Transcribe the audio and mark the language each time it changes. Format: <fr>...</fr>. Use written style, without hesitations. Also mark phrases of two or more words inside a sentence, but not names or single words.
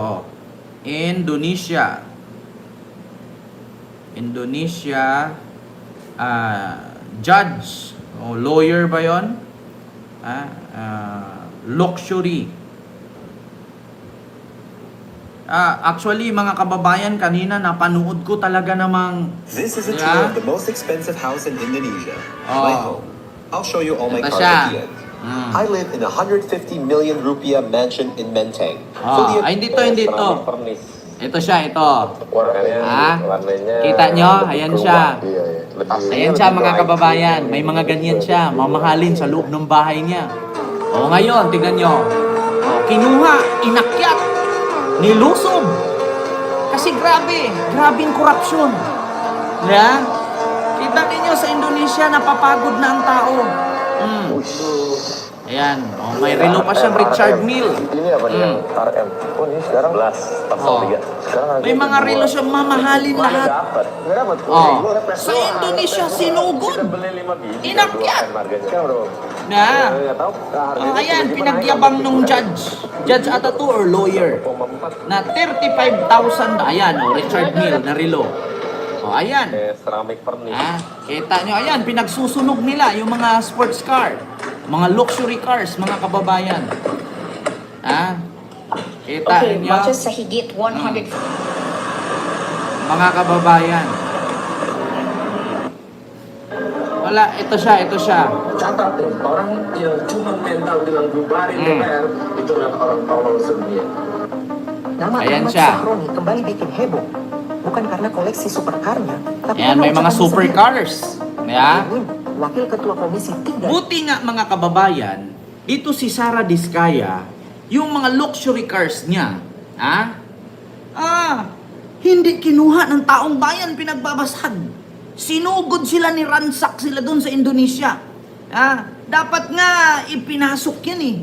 <en>Indonesia. Judge.</en> <tl>Lawyer ba yun? Luxury. Actually, mga kababayan, kanina napanood ko talaga namang...</tl> <en>This is a tour of the most expensive house in Indonesia. My home. I'll show you all my</en> <tl>Ito</tl> <en>cars</en> <tl>siya.</tl> <en>at the end. I live in a 150 million rupiah mansion in Menteng.</en> <tl>Hindi to. Ito siya, ito. Kita nyo? Ayan siya. Ayan siya, mga kababayan. May mga ganyan siya. Mamahalin sa loob ng bahay niya. Ngayon, tignan nyo. Kinuha, inakyat, nilusob. Kasi grabing korupsyon. Kita ninyo sa Indonesia, napapagod na ang tao. Ayan, may relo pa siyang Richard Mille.</tl> <id>Ini apa nih? RM. Oh, ini sekarang 11.3. Sekarang</id> <tl>May mga relo siyang mamahalin lahat. Sa Indonesia, sinugod. Inakyat. Ayan, pinagyabang nung judge ata to or lawyer, na 35,000, ayan, Richard Mille na relo. Ayan.</tl> <en>Ceramic furnish.</en> <tl>Kita nyo, ayan, pinagsusunog nila yung mga</tl> <en>sports car,</en> <tl>mga</tl> <en>luxury cars,</en> <tl>mga kababayan. Kita nyo. Sa higit 100. Mga kababayan. Wala, ito siya.</tl> <id>Catat nih, orang yang cuma mental dengan bubarin DPR itu adalah orang tolol sedunia. Nama</id> <tl>Ayan</tl> <id>Ahmad</id> <tl>siya.</tl> <id>Sahroni kembali bikin heboh. Bukan karena koleksi supercarnya, tapi</id> <tl>Ayan,</tl> <id>karena</id> <tl>may mga</tl> <id>ucapannya</id> <tl>supercars.</tl> <id>sendiri.</id> <en>Yeah.</en> <id>Edwin, Wakil Ketua Komisi 3.</id> <tl>Buti nga mga kababayan, dito si Sara Diskaya, yung mga</tl> <en>luxury cars</en> <tl>niya, hindi kinuha ng taong bayan, pinagbabasag. Sinugod sila, niransak sila doon sa Indonesia. Dapat nga ipinasok yan eh.</tl>